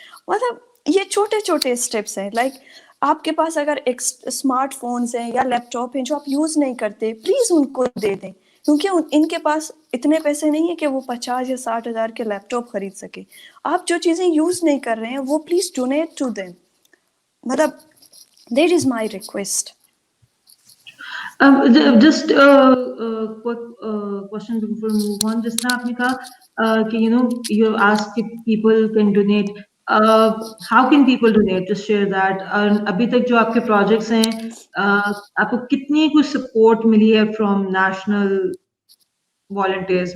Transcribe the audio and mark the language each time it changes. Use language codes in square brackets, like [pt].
[ur] مطلب یہ چھوٹے چھوٹے اسٹیپس ہیں. لائک آپ کے پاس اگر ایک اسمارٹ فونز ہیں یا لیپ ٹاپ ہیں جو آپ یوز نہیں کرتے, پلیز ان کو دے دیں, کیونکہ ان کے پاس اتنے پیسے نہیں ہیں کہ وہ 50 یا 60 ہزار کے لیپ ٹاپ خرید سکے. آپ جو چیزیں یوز نہیں کر رہے ہیں وہ پلیز ڈونیٹ ٹو دیم. مطلب that is my request. [en] Just quick question before we move on. [ur] جس طرح آپ نے کہا کہ [en] you ask if people can donate. How can people donate? Just share that. [ur] ابھی تک جو آپ کے projects ہیں, آپ کو کتنی کچھ support ملی ہے [en] from national volunteers?